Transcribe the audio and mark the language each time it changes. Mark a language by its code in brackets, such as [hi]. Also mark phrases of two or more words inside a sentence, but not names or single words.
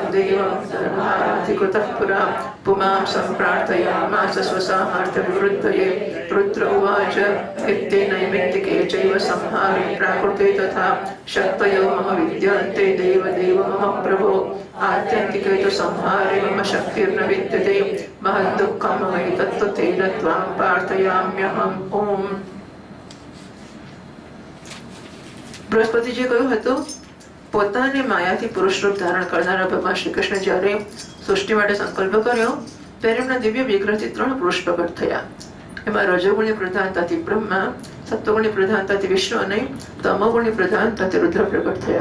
[sa] देवं धर्माधिकृतः पुरा पुमां सम्प्रार्थयामास स्वसामर्थ्यविवृद्धये रुद्र उवाच इत्येनैमित्तिके चैव संहारे प्राकृते तथा शक्तयो मम विद्यन्ते देवदेव मम प्रभो आत्यन्तिके तु संहारे मम शक्तिर्न विद्यते महद्दुःखं एतत्तु तेन त्वां प्रार्थयाम्यहम् ओम। [gu] બૃહસ્પતિજીએ કહ્યું હતું પોતાની માયાથી પુરુષ રૂપ ધારણ કરનારા ભગવાન શ્રી કૃષ્ણ જ્યારે સૃષ્ટિ માટે સંકલ્પ કર્યો ત્યારે એમના દિવ્ય વિગ્રહથી 3 પુરુષ પ્રગટ થયા. એમાં રજોગુણની પ્રધાનતાથી બ્રહ્મા, સત્વગુણની પ્રધાનતાથી વિષ્ણુ અને તમોગુણની પ્રધાનતાથી રુદ્ર પ્રગટ થયા.